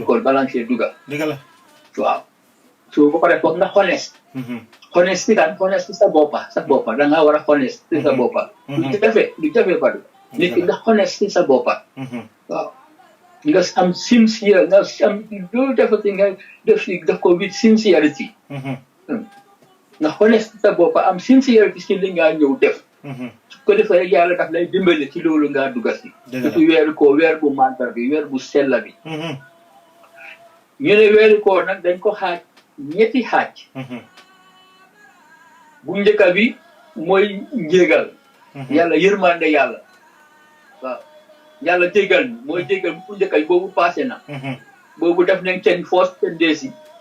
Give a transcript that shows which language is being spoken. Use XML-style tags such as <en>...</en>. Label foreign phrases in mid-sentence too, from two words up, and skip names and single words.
<wo>koor balaa nga see dugga waaw so ba pare foog nga</wo> <en>honest honest</en> <wo>si sa boppa da nga war a honest si sa boppa du jafe badu nit ki nga honest si sa boppa waaw nga am sincere nga am loolu defati nga def ko</wo> <en>with sincerity</en> <wo>nga honest si sa boppa am sincerity si li nga ñëw def su ko defee rek yàlla daf lay dimbale ci loolu ngaa dugga si surtout weer bu màggal bi weer bu sella bi ñu ne weeri koor nag dañ ko xaaj ñetti xaaj bu njëkka bi mooy njégal yàlla yërmande yàlla waaw yàlla jégal ñu mooy jégal bu njëkka bi boobu passé na boobu def nañ 10 days yi</wo>